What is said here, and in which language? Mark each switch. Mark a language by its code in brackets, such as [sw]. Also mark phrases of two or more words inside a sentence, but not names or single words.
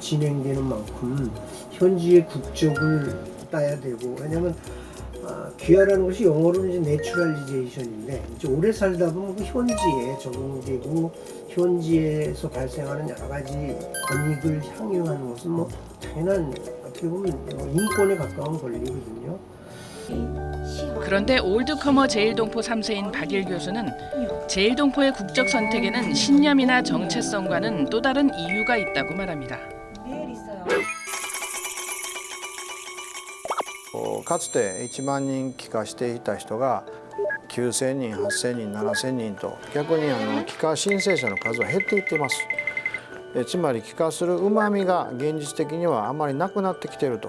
[ko] 진행되는 만큼 현지의 국적을 따야 되고, 왜냐하면 귀화라는 것이 영어로는 이제 내추럴리제이션인데, 이제 오래 살다 보면 그 현지에 적응되고 현지에서 발생하는 여러 가지 권익을 향유하는 것은 뭐 당연한, 어떻게 보면 인권에 가까운 권리거든요. 그런데 올드커머 제일동포 3세인 박일 교수는 제일동포의 국적 선택에는 신념이나 정체성과는 또 다른 이유가 있다고 말합니다. [ja] かつて1万人帰化していた人が9000人、8000人、7000人と逆に帰化申請者の数は減っていっています。つまり帰化するうまみが現実的にはあまりなくなってきていると。